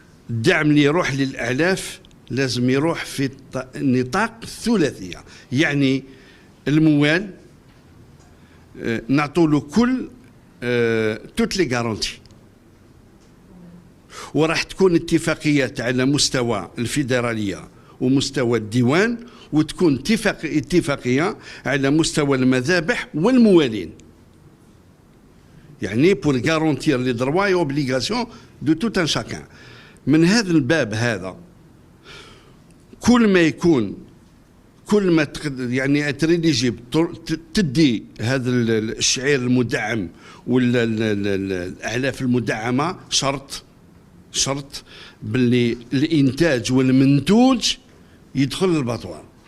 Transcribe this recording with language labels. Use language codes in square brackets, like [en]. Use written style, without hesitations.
[ar] الدعم اللي يروح للأعلاف لازم يروح في نطاق الثلاثية، يعني الموال نعطوله كل [fr] توت لي غارونتي، [ar] وراح تكون اتفاقيات على مستوى الفيدرالية ومستوى الديوان، وتكون اتفاقية على مستوى المذابح والموالين. يعني [fr] pour garantir les droits et obligations de tout un chacun. [ar] من هذا الباب هذا كل ما يكون كل ما يعني تريدي تدي هذا الشعير المدعم ولا الاعلاف المدعمه شرط باللي الانتاج والمنتوج يدخل للباطوار.